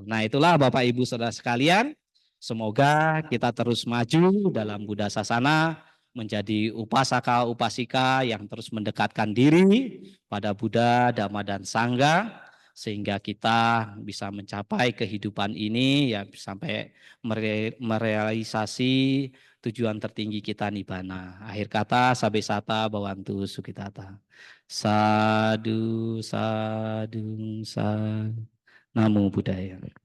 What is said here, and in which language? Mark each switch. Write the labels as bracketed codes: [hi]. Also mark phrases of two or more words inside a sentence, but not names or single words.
[id] Nah, itulah Bapak Ibu Saudara sekalian, semoga kita terus maju dalam Buddha Sasana, menjadi upasaka upasika yang terus mendekatkan diri pada Buddha, Dhamma dan Sangha sehingga kita bisa mencapai kehidupan ini ya sampai merealisasi tujuan tertinggi kita nibbana. Akhir kata [pi] sabe sata bawantu sukitata. Sadu sadu sadu. Namo Buddhaya.